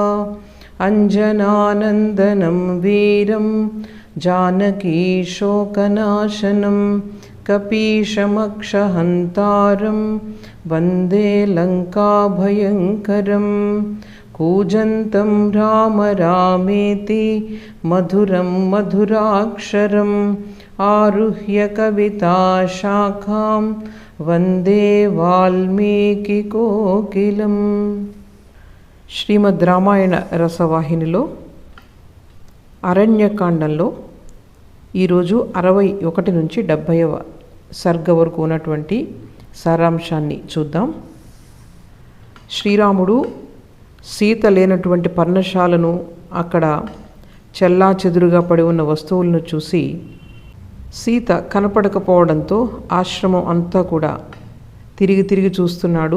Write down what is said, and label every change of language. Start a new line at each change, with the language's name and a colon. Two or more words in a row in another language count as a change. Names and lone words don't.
Sanskrit: अञ्जनानन्दनं वीरं जानकीशोकनाशनं कपीशमक्षहन्तारं वन्दे लङ्काभयङ्करं। कूजन्तं राम रामेति मधुरं मधुराक्षरम् आरुह्य कविताशाखां वन्दे वाल्मीकिकोकिलम्।
Telugu: శ్రీమద్ రామాయణ రసవాహినిలో అరణ్యకాండంలో ఈరోజు 61 నుంచి 70వ సర్గ వరకు ఉన్నటువంటి సారాంశాన్ని చూద్దాం. శ్రీరాముడు సీత లేనటువంటి పర్ణశాలను, అక్కడ చెల్లా చెదురుగా పడి ఉన్న వస్తువులను చూసి సీత కనపడకపోవడంతో ఆశ్రమం అంతా కూడా తిరిగి తిరిగి చూస్తున్నాడు.